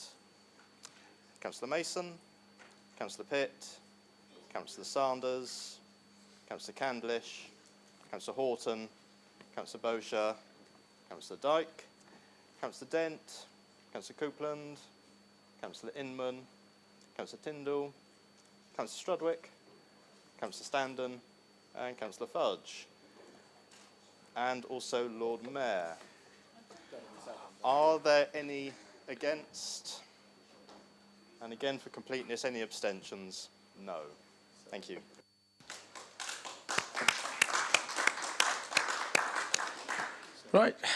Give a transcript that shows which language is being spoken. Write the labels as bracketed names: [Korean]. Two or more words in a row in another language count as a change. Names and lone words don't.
[English] Councillor Mason, Councillor Pitt, Councillor Sanders, Councillor Candlish, Councillor Horton, Councillor Bosher, Councillor Dyke, Councillor Dent, Councillor Coupland, Councillor Inman, Councillor Tyndall, Councillor Strudwick, Councillor Standen and Councillor Fudge, and also Lord Mayor. Are there any against? And again, for completeness, any abstentions? No. Thank you. Right.